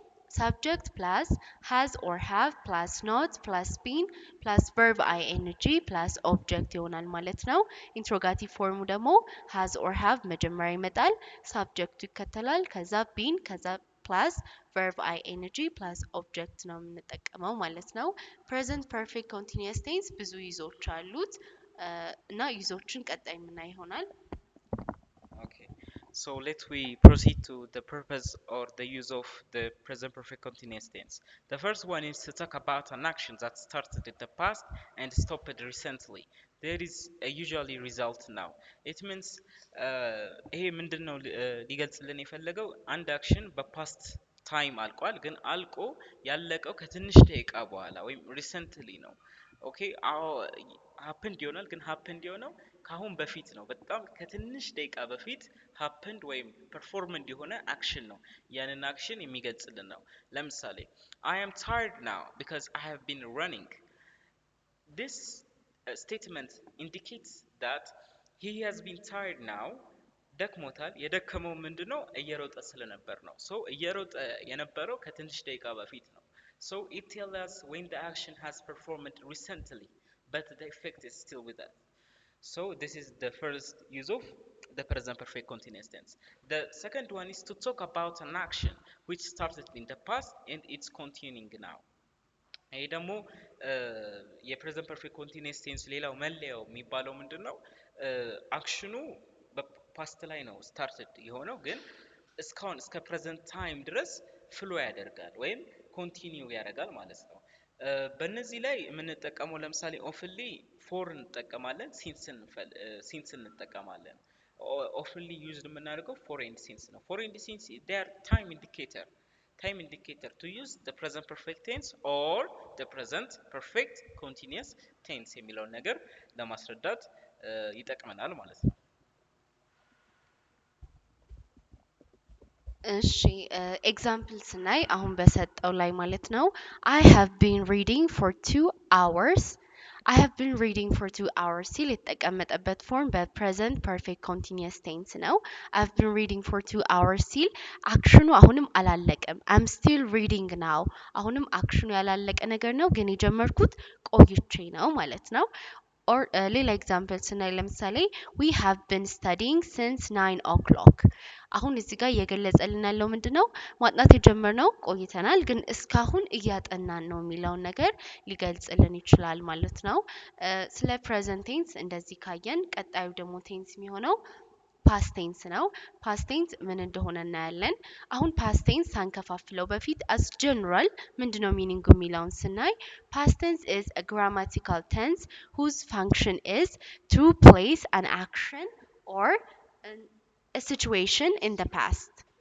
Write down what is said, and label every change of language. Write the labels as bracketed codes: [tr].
[en] subject plus has or have plus not plus been plus verb ing plus object [am] ይሆናል ማለት ነው። ኢንትሮጋቲቭ ፎርሙ ደግሞ has or have መጀመሪያ ይመጣል፣ ሳብጀክቱ ይከተላል፣ ከዛ been ከዛ ፕላስ verb ing ፕላስ ኦብጀክት ነው የምንጠቀመው ማለት ነው። ፕሬዘንት ፐርፌክት ኮንቲኒየስ ቴንስ ብዙ ይዞች አሉት እና ይዞችን ቀጣይ የምናይ ይሆናል። [en] Okay, so let we proceed to the purpose or the use of the present perfect continuous tense. The first one is to talk about an action that started in the past and stopped recently. There is a usually result now. [am] It means ይሄ ምንድነው ሊገልጽልን የፈለገው አንድ አክሽን በፓስት ታይም አልቋል፣ ግን አልቆ ያለቀው ከትንሽ ደቂቃ በኋላ ወይም ሪሰንትሊ ነው። ኦኬ አዎ ሀፕንድ ይሆናል፣ ግን ሀፕንድ የሆነው ከአሁን በፊት ነው። በጣም ከትንሽ ደቂቃ በፊት ሀፕንድ ወይም ፐርፎርመንድ የሆነ አክሽን ነው። ያንን አክሽን የሚገልጽልን ነው። ለምሳሌ [en] I am tired now because I have been running. This statement indicates that he has been tired now. [am] ደክሞታል። የደከመው ምንድነው? እየሮጠ ስለነበር ነው። ሶ እየሮጠ የነበረው ከትንሽ ደቂቃ በፊት ነው። [en] So it tells us when the action has performed recently, but the effect is still with us. So this is the first use of the present perfect continuous tense. The second one is to talk about an action which started in the past and it's continuing now. [am] ይሄ ደግሞ የፕሬዘንት ፐርፌክት ኮንቲኒየስ ቴንስ ሌላው መለያው የሚባለው ምንድን ነው? አክሽኑ በፓስት ላይ ነው ስታርትድ የሆነው፣ ግን እስካሁን እስከ ፕሬዘንት ታይም ድረስ ፍሎ ያደርጋል ወይም ኮንቲኒው ያደርጋል ማለት ነው። በእነዚህ ላይ የምንጠቀመው ለምሳሌ ኦፍንሊ ፎር እንጠቀማለን፣ ሲንስ እንጠቀማለን። ኦፍንሊ ዩዝድ የምናደርገው ፎር ኤንድ ሲንስ ነው። ፎር ኤንድ ሲንስ [en] they are time indicator to use the present perfect tense or the present perfect continuous tense [am] የሚለውን ነገር ለማስረዳት ይጠቅመናል ማለት ነው። እሺ ኤግዛምፕል ስናይ አሁን በሰጠው ላይ ማለት ነው [en] I have been reading for 2 hours. I have been reading for 2 hours [am] ሲል የተቀመጠበት ፎርም በፕሬዘንት ፐርፌክት ኮንቲኒየስ ቴንስ ነው። [en] I've been reading for 2 hours [am] ሲል አክሽኑ አሁንም አላለቀም። [en] I'm still reading now. [am] አሁንም አክሽኑ ያላለቀ ነገር ነው፣ ግን የጀመርኩት ቆይቼ ነው ማለት ነው። ኦር ሌላ ኤግዛምፕል ስናይ ለምሳሌ [en] we have been studying since 9 o'clock. [am] አሁን እዚህ ጋር እየገለጸልን ያለው ምንድነው? ማጥናት የጀመርነው ቆይተናል፣ ግን እስካሁን እያጠናን ነው የሚለውን ነገር ሊገልጽልን ይችላል ማለት ነው። ስለ ፕሬዘንት ቴንስ እንደዚህ ካየን ቀጣዩ ደግሞ ቴንስ የሚሆነው ፓስት ቴንስ ነው። ፓስት ቴንስ ምን እንደሆነ እናያለን። አሁን ፓስት ቴንስ ሳንከፋፍለው በፊት አስ ጀነራል ምንድነው ሚኒንጉ የሚለውን ስናይ ፓስት ቴንስ [en] is a grammatical tense whose function is to place an action or a situation in the past.